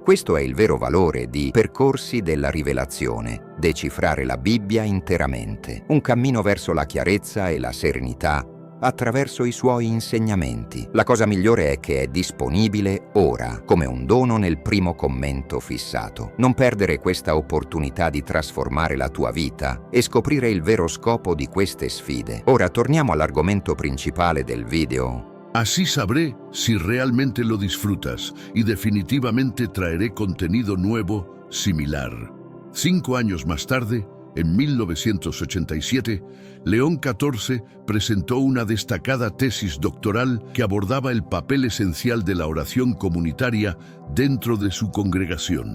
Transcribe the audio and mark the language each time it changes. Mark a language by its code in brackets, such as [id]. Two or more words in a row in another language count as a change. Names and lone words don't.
[it] Questo è il vero valore di Percorsi della Rivelazione, decifrare la Bibbia interamente, un cammino verso la chiarezza e la serenità attraverso i suoi insegnamenti. La cosa migliore è che è disponibile ora, come un dono nel primo commento fissato. Non perdere questa opportunità di trasformare la tua vita e scoprire il vero scopo di queste sfide. Ora torniamo all'argomento principale del video. [es] Así sabré si realmente lo disfrutas y definitivamente traeré contenido nuevo similar. 5 años más tarde, en 1987, León XIV presentó una destacada tesis doctoral que abordaba el papel esencial de la oración comunitaria dentro de su congregación.